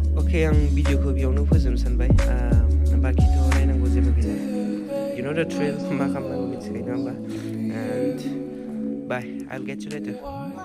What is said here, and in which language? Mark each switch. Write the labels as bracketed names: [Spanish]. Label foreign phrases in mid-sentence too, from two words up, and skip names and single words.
[Bodo] अके आं भिडिअखौ बेयावनो फोजोबनो सानबाय बाखिथ' नायनांगौ जेबो गैला [English] you know the drill [Bodo] मा खालामनांगौ मिथिखायो नङा होमबा [English] and bye I'll get you later